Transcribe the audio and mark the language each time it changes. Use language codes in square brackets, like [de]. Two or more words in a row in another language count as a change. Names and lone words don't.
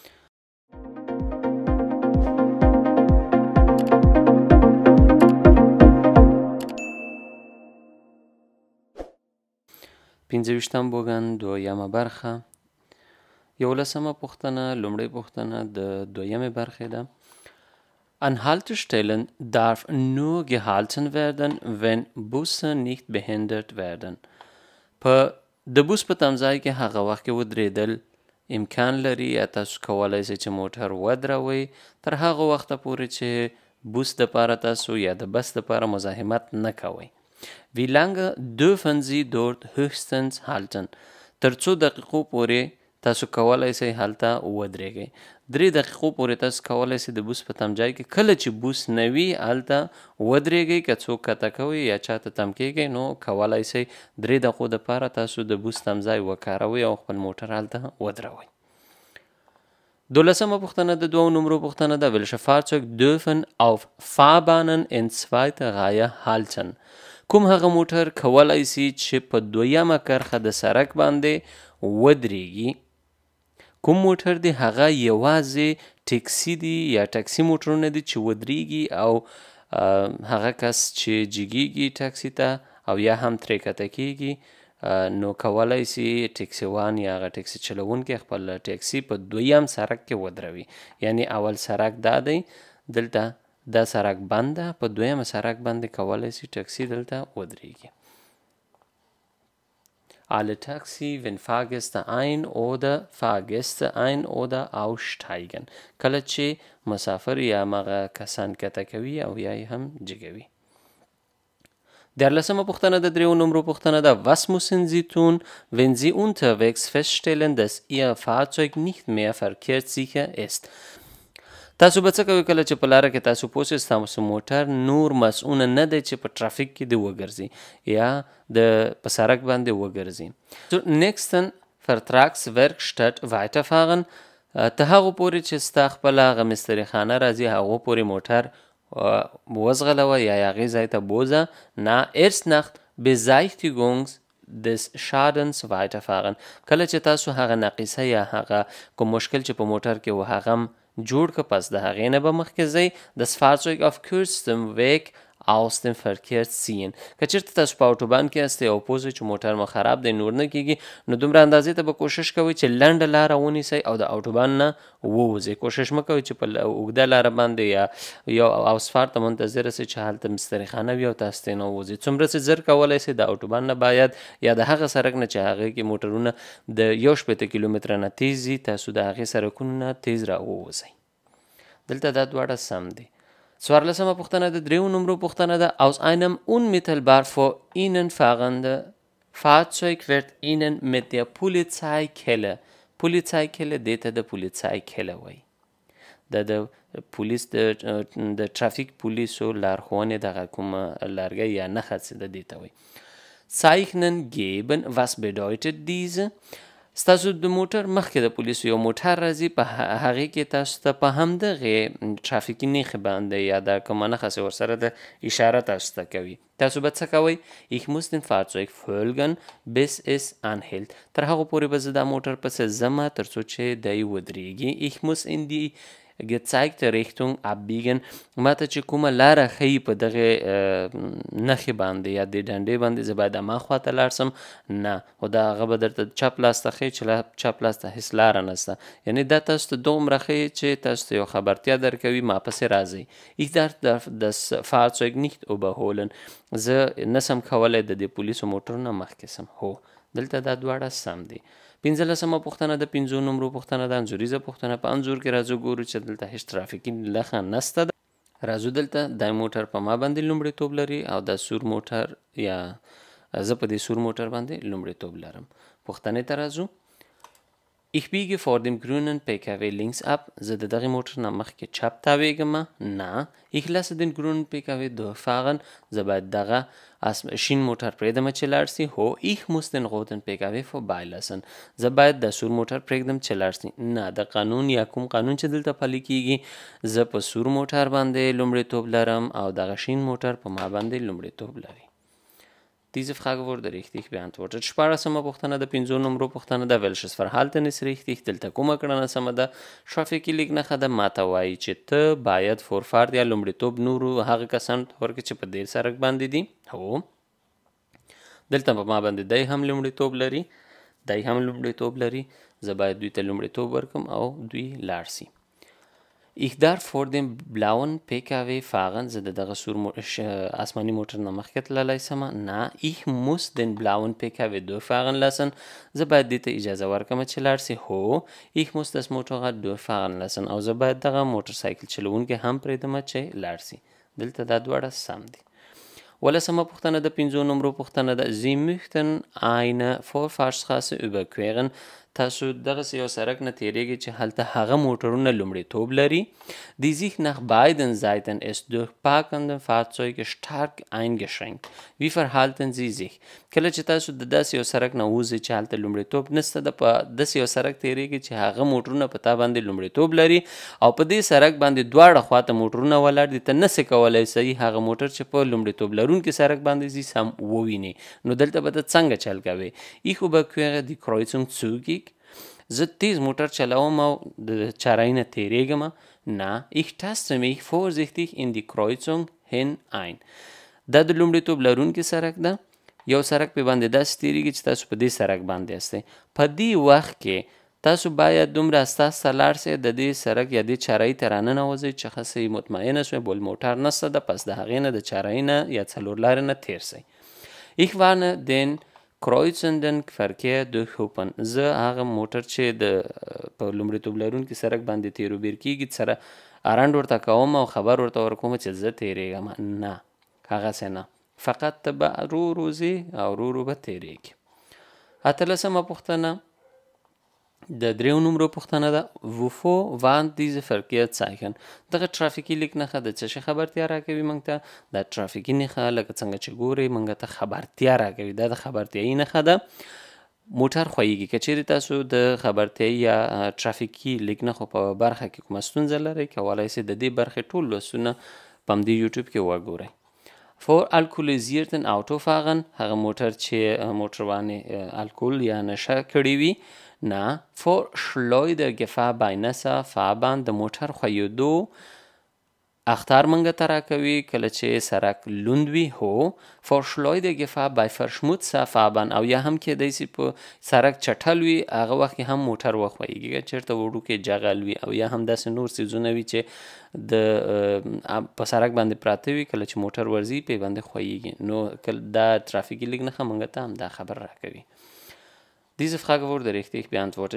[ps] پنځه ویشتم بوګن دویمه برخه. 11مه پوښتنه لومړۍ پوښتنه د دویمې برخې ده. [de] An Haltestellen darf nur gehalten werden, wenn Busse nicht behindert werden. [ps] په د بوس په تمځای کې هغه وخت کې ودرېدل امکان لري یا تاسو کولی شئ چې موټر ودروئ تر هغه وخته پورې چې بوس دپاره تاسو یا د بس دپاره مزاحمت نه کوئ. [de] Wie lange dürfen Sie dort höchstens halten? [ps] تر څو دقیقو پورې تاسو کولی شئ هلته ودرېږئ. 3 دقیقو پورې تاسو کولی شئ د بوس په تمځای کې کله چې بوس نه وي هلته ودرېږئ. که څوک کته کوئ یا چاته تم کیږئ نو کولی شئ 3 دقیقو دپاره تاسو د بوس تمځای وکاروئ او خپل موټر هلته ودروئ. 12مه پوښتنه د دوو نمرو پوښتنه ده. [de] Welche Fahrzeuge dürfen auf Fahrbahnen in zweiter Reihe halten? [ps] کوم هغه موټر کولی شي چې په دویمه کرښه د سړک باندې ودرېږي؟ کوم موټر دی؟ هغه یوازې ټیکسي دی یا ټکسي موټرونه دي چې ودرېږي او هغه کس چې جګیږي ټکسي ته او یا هم ترې کته کیږي نو کولی شي ټکسیوان یا هغه ټکسي چلوونکی خپل ټکسي په دویم سړک کې ودروي. یعنی اول سړک دا دی، دلته دا سړک بند ده، په دویمه سړک باندې کولی شي ټکسي دلته ودرېږي. [de] Alle Taxi, wenn Fahrgäste ein oder aussteigen. [ps] کله چې مسافر یا مغه کسان کته کوي او یا هم جګوي. 13مه پوښتنه د 3 نمرو پوښتنه ده. [de] Was müssen Sie tun, wenn Sie unterwegs feststellen, dass Ihr Fahrzeug nicht mehr verkehrssicher ist? [ps] تاسو به څه کوئ کله چې په لاره کې تاسو پوه شئ ستاسو موټر نور مسؤونه نه دی چې په ټرافیک کې دی وګرځي یا په سړک باندې وګرځي. [de] zur nächsten Vertragswerkstatt weiterfahren. [ps] ته هغو پورې چې ستا خپله هغه مستري خانه راځي هغو پورې موټر وځغلوه یا هغې ځای ته بوځه. [de] نه erst nach Besichtigung des Schadens weiterfahren. [ps] کله چې تاسو هغه ناقصه یا هغه کوم مشکل چې په موټر کې و هغه جوړ که پس د هغې نه به مخکې ځئ [de] das Fahrzeug auf kürzestem Weg aus dem Verkehr ziehen. [ps] که چېرته تاسو په اټوبان کې هستئ او پوه شئ چې موټر مو خراب دی نور نه کېږي نو دومره اندازې ته به کوشش کوئ چې لنډه لاره ونیسئ او د اټوبان نه ووځئ. کوشش مه کوئ چې په اوږده لاره باندې یا یو اسفار ته منتظره سئ چې هلته مستري خانه وي او تاسو ترې نه ووځئ. څومره چې زر کولی سئ د اټوبان نه باید یا د هغه سړک نه چې هغې کې موټرونه د 1 کیلومتره نه تیز وي تاسو د هغې سړکونو نه تیز را ووځئ. دلته دا دواړه سم دي. 14مه پوښتنه د 3 نمرو پوښتنه ده. [de] Aus einem unmittelbar vor Ihnen fahrenden Fahrzeug wird Ihnen mit der Polizeikelle [ps] دې ته د پولیسایکله وایي. د پولیس د ټرافیک پولیسو لارښوونې دغه کومه لرګی یا نښه څه ده دې ته وایي. [de] Zeichnen geben. Was bedeutet diese? [ps] ستاسو د موټر مخکې د پولیسو یو موټر راځي په هغې کې تاسو ته په همدغې ټرافیکي نښې باندې یا دا کومه نښه چې ورسره د اشاره تاسو ته کوي تاسو به څه کوئ؟ [de] Ich muss den Fahrzeug folgen bis es anhält. [ps] تر هغو پورې به زه دا موټر پسې ځمه تر څو چې دی ودرېږي. [de] Ich muss in die gezeigte Richtung abbiegen. [ps] ماته چې کومه لاره ښیي په دغې نښې باندې یا دې ډنډې باندې زه باید اما خواته لاړ سم نه خو دا هغه به درته چپ لاس ته ښیي چې چپ لاس ته هېڅ لاره نشته. یعنې دا تاسو ته دومره ښیي چې تاسو ته یو خبرتیا درکوي ما پسې راځئ. [de] Ich darf das Fahrzeug nicht überholen. [ps] زه نسم کولی د دې پولیسو موټرونه مخکې سم. هو دلته دا دواړه سم دي. 15مه پوښتنه د 5 نمرو پوښتنه ده. انځوریزه پوښتنه. په انځور کې راځو ګورو چې دلته هېڅ ټرافیکي نښه نشته ده. راځو دلته دا موټر په ما باندې لومړیتوب لري او دا سور موټر یا زه په دې سور موټر باندې لومړیتوب لرم. پوښتنې ته راځو. [de] Ich biege vor dem grünen PKW links ab. [ps] زه د دغې موټر نه مخکې چپ تاویږم. [de] نه Ich lasse den grünen PKW durchfahren. [ps] زه باید دغه شین موټر پرېږدم چې لاړ سي. [de] هو Ich muss den roten PKW vorbeilassen. [ps] زه باید د سور موټر پرېږدم چې لاړ سي. نه د قانون یا کوم قانون چې دلته پلی کېږي زه په سور موټر باندې لومړیتوب لرم او دغه شین موټر په ما باندې لومړیتوب لري. [de] Diese Frage wurde richtig beantwortet. [ps] شپاړسمه پوښتنه د 5 نمبر پوښتنه ده [de] welches Verhalten ist richtig [ps] دلته کومه کړنه سمه ده traffic لیک نښه ده ماته وایي چې ته باید فورفارد یا لومړیتوب نورو هغه کسانو ته ورکړې چې په دې سړک باندې دي هو دلته په ما باندې دی هم لومړیتوب لري زه باید دوی ته لومړیتوب ورکړم او دوی لاړ سي [de] Ich darf vor dem blauen PKW fahren. [ps] زه د دغه سور آسماني موټر نه مخکې تللی سمه نه [de] ich muss den blauen PKW durchfahren lassen. [ps] زه باید دې ته اجازه ورکړم چې لاړ سي هو [de] ich muss das Motorrad durchfahren lassen [ps] او زه باید دغه موټر سایکل چلوونکی هم پرېږدم چې لاړ سي دلته دا دواړه سم دي ولسمه پوښتنه د 5 نمبر پوښتنه ده [de] Sie möchten eine Vorfahrtsstraße überqueren. [ps] تاسو دغسې یو سړک نه تیریږئ چې هلته هغه موټرونه لومړیتوب لري [de] die sich nach beiden Seiten des durchparkenden Fahrzeuge stark eingeschränkt. Wie verhalten Sie sich? [ps] کله چې تاسو د داسې یو سړک نه ووځئ چې هلته لومړیتوب نشته د په داسې یو سړک تیریږئ چې هغه موټرونه په تا باندې لومړیتوب لري او په دې سړک باندې دواړه خواته موټرونه ولاړ دي ته نسې کولی صحیح هغه موټر چې په لومړیتوب لرونکي سړک باندې ځي سم ووینې نو دلته به ته څنګه چل کوې [de] ich überquere die Kreuzung zügig. [ps] زه تیز موټر چلوم او د چارای نه تیریږم نه [de] ich taste mich vorsichtig in die Kreuzung hinein. [ps] دا د لومړیتوب لرونکي سړک ده یو سړک پې باندې داسې تیریږي چې تاسو په دې سړک باندې یاستئ په دې وخت کې تاسو باید دومره استاس ته لاړ سئ د دې سړک یا دې چارایي ته راننوځئ چې ښه سئ مطمئنه شوئ بل موټر نشته ده پس د هغې نه د چارایي نه یا څلور لارې نه تیر سئ [de] ich warne den kreuzenden Verkehr durchhupen. [ps] زه هغه موټر چې د په لومړیتوب لرونکي سړک باندې تیرو بیر کېږي سره ارنډ ورته کوم او خبر ورته ورکوم چې زه تیریږم نه هغسې نه فقط ته به رو رو ځې او رو رو به تیریږي اتلسمه پوښتنه د 3 نمبر پوښتنه ده [de] wovor warnt diese Verkehrszeichen [ps] دغه ترافیکي لیک نښه د څه شي خبرتیا راکوي موږ ته دا ترافیکي نښه لکه څنګه چې ګورئ موږ ته خبرتیا راکوي دا د خبرتیایي نښه ده موټر خویږي که چیرې تاسو د خبرتیایي یا ترافیکي لیک نښو په برخه کې کومه ستونزه لرئ کولی سئ د دې برخې ټول لوستونه په همدې یوټیوب کې وګورئ [de] vor alkoholisierten Autofahrern [ps] هغه موټر چې موټروانې الکول یا نشه کړې وي نه [de] vor Schleudergefahr bei nasser Fahrbahn [ps] د موټر خویېدو اخطار منګه ته راکوي کله چې سړک لوند وي هو [de] vor Schleudergefahr bei verschmutzter Fahrbahn [ps] او یا هم کېدی سي په سړک چټل وي هغه وخت کې هم موټر وخویږي چېرته وړوکی جغل وي او یا هم داسې نور څیزونه وي چې د په سړک باندې پراته وي کله چې موټر ورځي پې باندې خویږي نو دا ترافیکي لیک نښه موږ ته هم دا خبر راکوي [de] Diese Frage wurde richtig beantwortet.